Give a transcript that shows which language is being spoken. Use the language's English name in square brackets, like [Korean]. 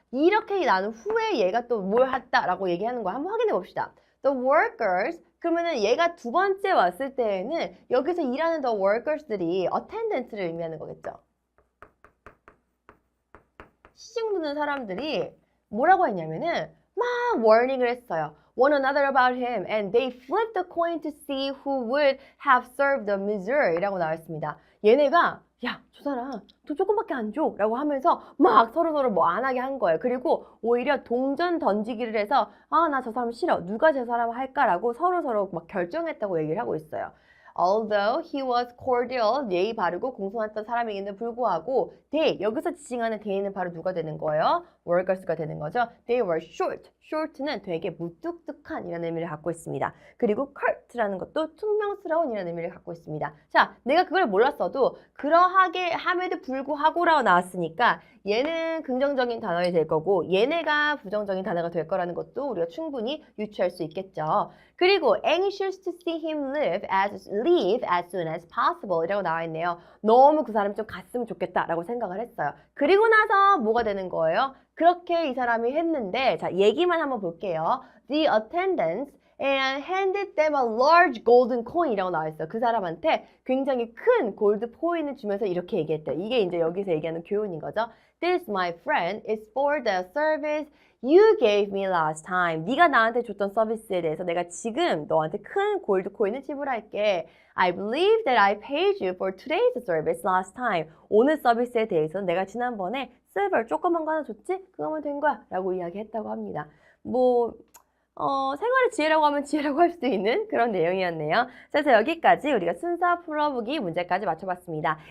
[Korean] 이렇게 나눈 후에 얘가 또 뭘 했다라고 얘기하는 거 한번 확인해 봅시다. [English] The workers, [Korean] 그러면은 얘가 두 번째 왔을 때에는 여기서 일하는 the workers들이 attendant를 의미하는 거겠죠. 시중 듣는 사람들이 뭐라고 했냐면은 막 warning을 했어요. [English] One another about him and they flipped the coin to see who would have served the misery [Korean] 라고 나왔습니다. 얘네가 야, 저 사람 돈 조금밖에 안 줘 라고 하면서 막 서로서로 뭐 안 하게 한 거예요. 그리고 오히려 동전 던지기를 해서 나 저 사람 싫어. 누가 저 사람 할까라고 서로서로 막 결정했다고 얘기를 하고 있어요. [English] Although he was cordial, [Korean] 예의 바르고 공손했던 사람에게는 불구하고 they, 여기서 지칭하는 they는 바로 누가 되는 거예요? workers가 되는 거죠. [English] They were short. [Korean] short는 되게 무뚝뚝한 이라는 의미를 갖고 있습니다. 그리고 curt라는 것도 퉁명스러운 이라는 의미를 갖고 있습니다. 자, 내가 그걸 몰랐어도 그러하게 함에도 불구하고라고 나왔으니까 얘는 긍정적인 단어가 될 거고 얘네가 부정적인 단어가 될 거라는 것도 우리가 충분히 유추할 수 있겠죠. 그리고 [English] anxious to see him leave as soon as possible [Korean] 이라고 나와 있네요. 너무 그 사람 좀 갔으면 좋겠다라고 생각을 했어요. 그리고 나서 뭐가 되는 거예요? 그렇게 이 사람이 했는데 자 얘기만 한번 볼게요. [English] The attendants and handed them a large golden coin [Korean] 이라고 나와 있어요. 그 사람한테 굉장히 큰 골드 코인을 주면서 이렇게 얘기했대요. 이게 이제 여기서 얘기하는 교훈인 거죠. [English] This, my friend, is for the service you gave me last time. [Korean] 네가 나한테 줬던 서비스에 대해서 내가 지금 너한테 큰 골드 코인을 지불할게. [English] I believe that I paid you for today's service last time. [Korean] 오늘 서비스에 대해서는 내가 지난번에 silver 조그만 거 하나 줬지? 그거면 된 거야. 라고 이야기했다고 합니다. 생활의 지혜라고 하면 지혜라고 할 수 있는 그런 내용이었네요. 그래서 여기까지 우리가 순서 풀어보기 문제까지 맞춰봤습니다.